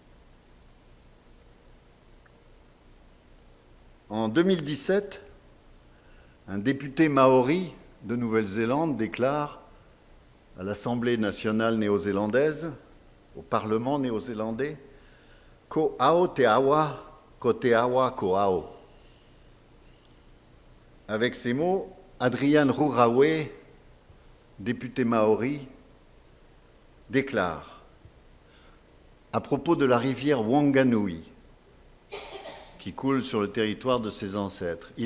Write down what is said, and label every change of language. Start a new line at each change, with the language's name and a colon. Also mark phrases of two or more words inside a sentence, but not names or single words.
French: En 2017, un député maori de Nouvelle-Zélande déclare à l'Assemblée nationale néo-zélandaise, au Parlement néo-zélandais, «
Māori: Ko ao te awa, ko te awa ko ao ».
French: Avec ces mots, Adrian Rurawe, député maori, déclare à propos de la rivière Wanganui qui coule sur le territoire de ses ancêtres.